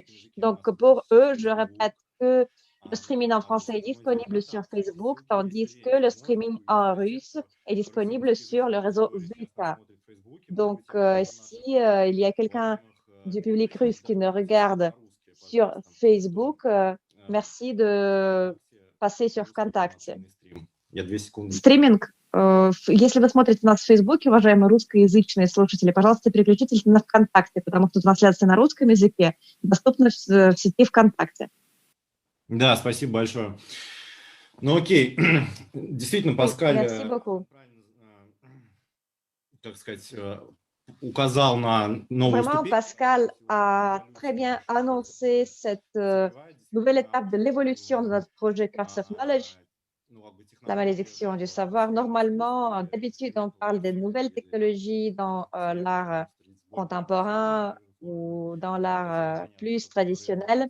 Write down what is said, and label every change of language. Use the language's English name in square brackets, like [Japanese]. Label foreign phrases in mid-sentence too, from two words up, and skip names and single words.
[French] Donc, pour eux, je répète que le streaming en français est disponible sur Facebook, tandis que le streaming en russe est disponible sur le réseau VK. Donc, si il y a quelqu'un du public russe qui ne regarde sur Facebook, merci de passer sur ВКонтакте. [Russian] Я 2 секунды. Стриминг. Если вы смотрите нас в Фейсбуке, уважаемые русскоязычные слушатели, пожалуйста, переключитесь на ВКонтакте, потому что трансляция на русском языке доступна в сети ВКонтакте. Да, спасибо большое. Ну окей, действительно, Паскаль, [French] Merci beaucoup. [Russian] как сказать, указал на новую [French] Vraiment, [Russian] ступень. [French] Pascal a très bien annoncé cette nouvelle étape de l'évolution de notre projet Curse of Knowledge, la malédiction du savoir. Normalement, d'habitude, on parle des nouvelles technologies dans l'art contemporain ou dans l'art plus traditionnel.